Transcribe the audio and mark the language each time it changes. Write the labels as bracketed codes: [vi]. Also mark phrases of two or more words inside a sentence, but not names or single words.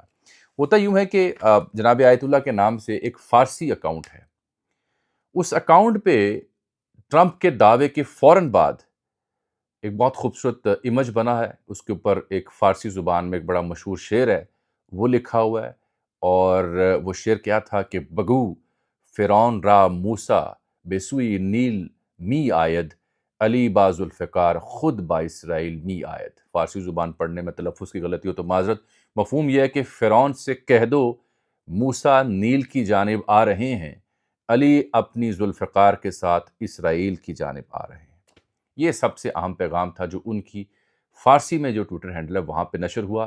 [ur] ہوتا یوں ہے کہ جناب آیت اللہ کے نام سے ایک فارسی اکاؤنٹ ہے، اس اکاؤنٹ پہ ٹرمپ کے دعوے کے فوراً بعد ایک بہت خوبصورت امیج بنا ہے، اس کے اوپر ایک فارسی زبان میں ایک بڑا مشہور شعر ہے، وہ لکھا ہوا ہے، اور وہ شعر کیا تھا کہ [fa] بگو فرعون را موسیٰ بے سوی نیل می آید، علی با ذوالفقار خود با اسرائیل می آید۔ [ur] فارسی زبان پڑھنے میں تلفظ کی غلطی ہو تو معذرت۔ مفہوم یہ ہے کہ فرعون سے کہہ دو موسیٰ نیل کی جانب آ رہے ہیں، علی اپنی ذوالفقار کے ساتھ اسرائیل کی جانب آ رہے ہیں۔ یہ سب سے اہم پیغام تھا جو ان کی فارسی میں جو [en] twitter handle [ur] ہے وہاں پہ نشر ہوا۔